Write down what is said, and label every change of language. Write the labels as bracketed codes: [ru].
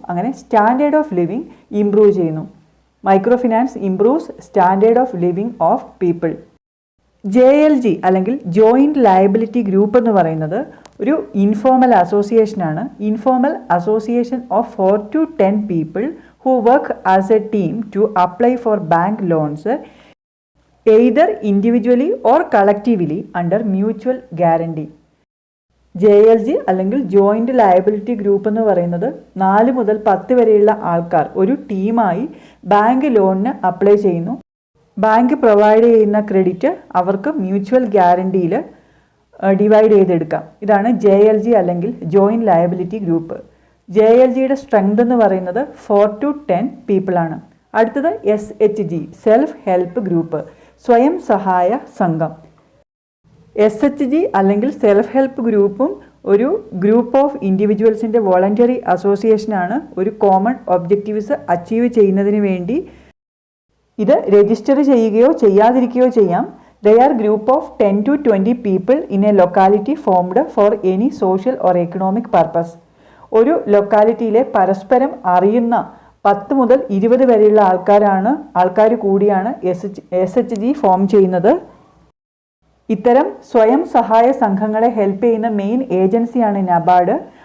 [ml] അങ്ങനെ standard of living improve ചെയ്യുന്നു. [en] Micro finance improves standard of living of people. [ml] JLG അല്ലെങ്കിൽ joint liability group എന്ന് പറയുന്നത് ഒരു informal അസോസിയേഷനാണ്. [en] Informal association of 4 to 10 people who work as a team to apply for bank loans either individually or collectively under mutual guarantee. [ml] JLG അല്ലെങ്കിൽ joint liability group എന്ന് പറയുന്നത് 4 മുതൽ 10 വരെയുള്ള ആൾക്കാർ ഒരു ടീമായി ബാങ്ക് ലോണിന് അപ്ലൈ ചെയ്യുന്നു. ബാങ്ക് പ്രൊവൈഡ് ചെയ്യുന്ന ക്രെഡിറ്റ് അവർക്ക് മ്യൂച്വൽ ഗ്യാരണ്ടിയിൽ ഡിവൈഡ് ചെയ്തെടുക്കാം. ഇതാണ് JLG അല്ലെങ്കിൽ ജോയിൻ്റ് ലയബിലിറ്റി ഗ്രൂപ്പ്. JLGയുടെ സ്ട്രെങ്ത് എന്ന് പറയുന്നത് 4 to 10 പീപ്പിൾ ആണ്. അടുത്തത് SHG സെൽഫ് ഹെൽപ്പ് ഗ്രൂപ്പ്, സ്വയം സഹായ സംഘം. SHG അല്ലെങ്കിൽ സെൽഫ് ഹെൽപ്പ് ഗ്രൂപ്പും ഒരു ഗ്രൂപ്പ് ഓഫ് ഇൻഡിവിജ്വൽസിൻ്റെ വോളണ്ടറി അസോസിയേഷനാണ്. ഒരു കോമൺ ഒബ്ജക്റ്റീവ്സ് അച്ചീവ് ചെയ്യുന്നതിന് വേണ്ടി ഇത് രജിസ്റ്റർ ചെയ്യുകയോ ചെയ്യാതിരിക്കുകയോ ചെയ്യാം. [en] They are group of 10 to 20 people in a locality formed for any social or economic purpose. [ml] ഒരു ലൊക്കാലിറ്റിയിലെ പരസ്പരം അറിയുന്ന 10 മുതൽ 20 വരെയുള്ള ആൾക്കാർ കൂടിയാണ് SHG ഫോം ചെയ്യുന്നത്. ഇത്തരം സ്വയം സഹായ സംഘങ്ങളെ ഹെൽപ്പ് ചെയ്യുന്ന മെയിൻ ഏജൻസിയാണ് നബാർഡ്.